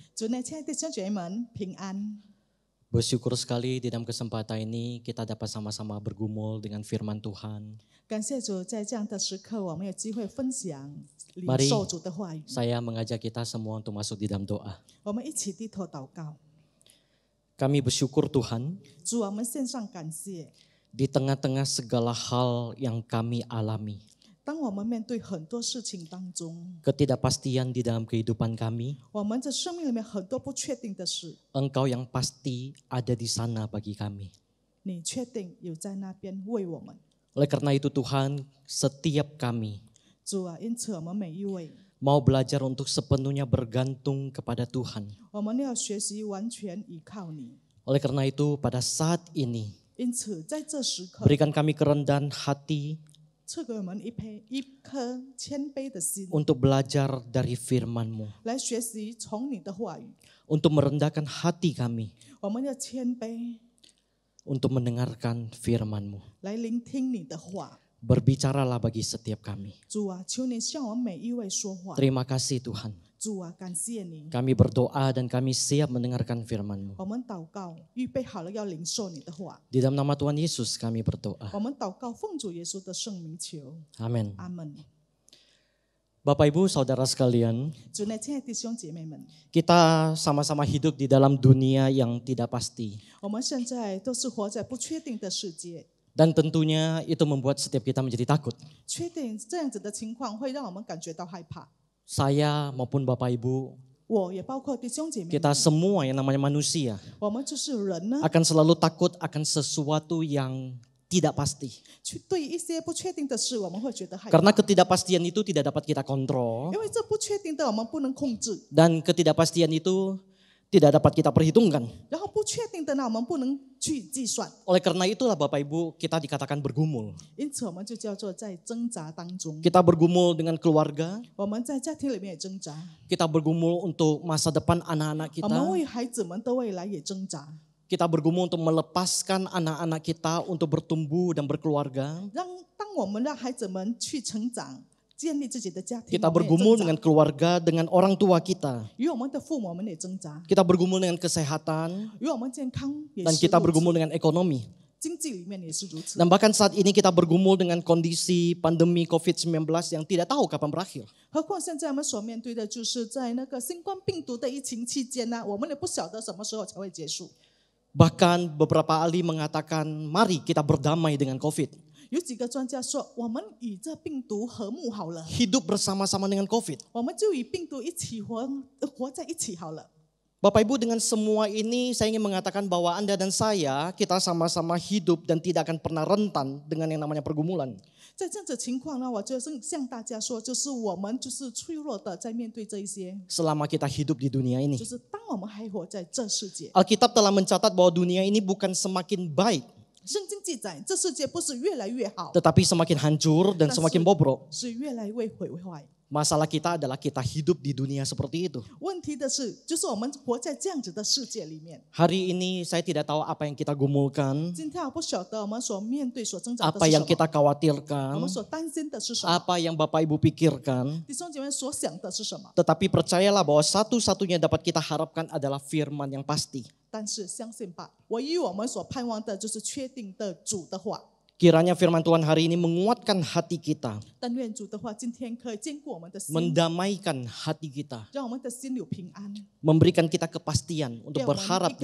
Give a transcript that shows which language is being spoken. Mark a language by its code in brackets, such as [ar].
[zh] 主内，亲爱的弟兄姐妹们，平安！ [id] Bersyukur sekali di dalam kesempatan ini kita dapat sama-sama bergumul dengan firman Tuhan. [zh] 感谢主，在这样的时刻，我们有机会分享、领 [id] Mari [zh] 受主的话语。 [id] saya mengajak kita semua untuk masuk di dalam doa. [zh] 我们一起低头祷告。 [id] Kami bersyukur Tuhan [zh] 主啊，我们献上感谢。 [id] di tengah-tengah segala hal yang kami alami. [zh] 当我们面对很多事情当中， [id] Ketidakpastian di dalam kehidupan kami, [zh] 我们的生命里面很多不确定的事， [id] Engkau yang pasti ada di sana bagi kami. [zh] 你确定有在那边为我们？ [id] Oleh karena itu Tuhan, setiap kami [zh] 主啊，因此我们每一位， [id] mau belajar untuk sepenuhnya bergantung kepada Tuhan. [zh] 我们要学习完全依靠你。 [id] Oleh karena itu pada saat ini, [zh] 因此，在这时刻， [id] berikan kami kerendahan hati [zh] 赐给我们一颗谦卑的心， [id] untuk belajar dari firman-Mu, [zh] 来学习从你的话语。 [id] untuk merendahkan hati kami [zh] 我们要谦卑， [id] untuk mendengarkan firman-Mu. [zh] 来聆听你的话。 [id] Berbicaralah bagi setiap kami. [zh] 主啊，求你向我们每一位说话。 [id] Terima kasih Tuhan. [zh] 主啊，感谢你。 [id] Kami berdoa dan kami siap mendengarkan firman-Mu. [zh] 我们祷告，预备好了要领受你的话。 [id] Di dalam nama Tuhan Yesus kami berdoa. [zh] 我们祷告，奉主耶稣的圣名求， [id] Amin. [zh] 阿门。 [id] Bapak Ibu Saudara sekalian, [zh] 主内，亲爱的弟兄姐妹们， [id] kita sama-sama hidup di dalam dunia yang tidak pasti. [zh] 我们现在都是活在不确定的世界， [id] Dan tentunya itu membuat setiap kita menjadi takut. [zh] 确定这样子的情况会让我们感觉到害怕。 [id] Saya maupun Bapak Ibu, [zh] 我也包括弟兄姐妹们， [id] kita semua yang namanya manusia [zh] 我们就是人呢， [id] akan selalu takut akan sesuatu yang tidak pasti. [zh] 去对一些不确定的事，我们会觉得害 [id] Karena [zh] 怕， [id] ketidakpastian itu tidak dapat kita kontrol [zh] 因为这不确定的我们不能控制， [id] dan ketidakpastian itu tidak dapat kita perhitungkan. [zh] 然后不确定的呢，我们不能去计算， [id] Oleh karena itulah Bapak Ibu kita dikatakan bergumul. [zh] 因此我们就叫做在挣扎当中。 [id] Kita bergumul dengan keluarga, [zh] 我们在家庭里面也挣扎， [id] kita bergumul untuk masa depan anak-anak [zh] 我们 [id] kita. [zh] 为孩子们的未来也挣扎， [id] Kita bergumul untuk melepaskan anak-anak kita untuk bertumbuh dan berkeluarga. [zh] 当我们让孩子们去成长，建立自己的家庭， [id] Kita [zh] 我们也 [id] bergumul [zh] 挣 [id] dengan [zh] 扎， [id] keluarga, dengan orang tua kita. [zh] 与我们的父母我们也挣扎， [id] Kita bergumul dengan kesehatan [zh] 与我们健康也 [id] dan [zh] 是 [id] kita [zh] 如 [id] bergumul [zh] 此， [id] dengan ekonomi. [zh] 经济里面也是如此。 [id] Dan bahkan saat ini kita bergumul dengan kondisi pandemi COVID-19 yang tidak tahu kapan berakhir. [zh] 何况现在我们所面对的就是在那个新冠病毒的疫情期间呢，我们也不晓得什么时候才会结束。 [id] Bahkan beberapa ahli mengatakan, mari kita berdamai dengan COVID. [zh] 有几个专家说，我们与这病毒和睦好了， [id] Hidup bersama-sama dengan COVID. [zh] 我们就与病毒一起活在一起好了。 [id] Bapak Ibu, dengan semua ini saya ingin mengatakan bahwa Anda dan saya, kita sama-sama hidup dan tidak akan pernah rentan dengan yang namanya pergumulan. [zh] 在这样子情况呢，我就是向大家说，就是我们就是脆弱的在面对这一些， [id] Selama kita hidup di dunia ini. [zh] 就是当我们还活在这世界， [id] Alkitab telah mencatat bahwa dunia ini bukan semakin baik, [zh] 圣经记载这世界不是越来越好， [id] tetapi semakin hancur dan semakin bobrok. [zh] 是越来越毁坏。 [id] Masalah kita adalah kita hidup di dunia seperti itu. [zh] 问题的是，就是我们活在这样子的世界里面。 [id] Hari ini saya tidak tahu apa yang kita gumulkan, [zh] 今天我不晓得我们所面对、所挣扎的 [id] apa [zh] 是 [id] yang [zh] 什么， [id] kita khawatirkan, [zh] 们所担心的是什么， [id] apa yang Bapak Ibu pikirkan. [zh] 弟兄姐妹所想的是什么。 [id] Tetapi percayalah bahwa satu-satunya dapat kita harapkan adalah firman yang pasti. [zh] 但是相信吧，唯一我们所盼望的就是确定的主的话。 [id] Kiranya firman Tuhan hari ini menguatkan hati kita, [zh] 但愿主的话今天可以坚固我们的心， [id] mendamaikan hati kita, [zh] 让我们的心有平安， [id] memberikan kita kepastian untuk [zh] 给我们 [id] berharap [zh] 一